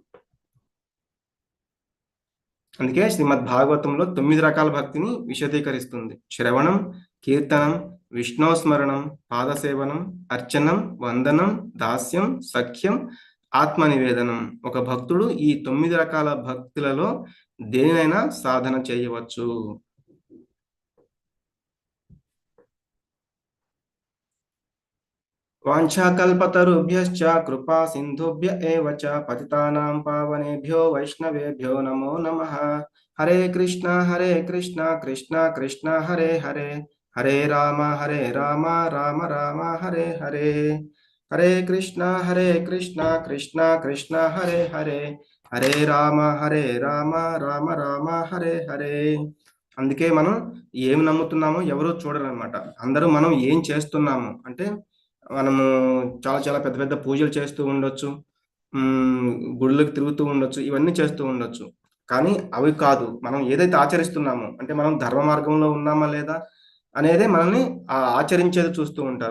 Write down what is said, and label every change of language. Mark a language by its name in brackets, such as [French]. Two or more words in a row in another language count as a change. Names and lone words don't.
[Telugu] అందుకే శ్రీమద్ భాగవతంలో 9 రకాల భక్తిని విశదీకరిస్తుంది. శ్రవణం, కీర్తనం, విష్ణోస్మరణం, పాదసేవనం, అర్చనం, వందనం, దాస్యం, సఖ్యం, ఆత్మ నివేదనం. ఒక భక్తుడు ఈ 9 రకాల భక్తులలో దేనినైనా సాధన చేయవచ్చు. [Sanskrit] వాంఛాకల్పతరుభ్యశ్చ కృపా సింధుభ్య ఏవ చ పతితానాం పావనేభ్యో వైష్ణవేభ్యో నమో నమః. హరే కృష్ణ కృష్ణ కృష్ణ హరే హరే, హరే రామ రామ రామ హరే హరే. హరే కృష్ణ కృష్ణ కృష్ణ హరే హరే, హరే రామ రామ రామ హరే హరే. [Telugu] అందుకే మనం ఏమి నమ్ముతున్నామో ఎవరు చూడరు అనమాట. అందరూ మనం ఏం చేస్తున్నాము అంటే మనము చాలా చాలా పెద్ద పెద్ద పూజలు చేస్తూ ఉండొచ్చు, గుళ్ళకి తిరుగుతూ ఉండొచ్చు, ఇవన్నీ చేస్తూ ఉండొచ్చు. కానీ అవి కాదు, మనం ఏదైతే ఆచరిస్తున్నామో అంటే మనం ధర్మ మార్గంలో ఉన్నామా లేదా అనేదే మనల్ని ఆచరించేది చూస్తూ ఉంటారు.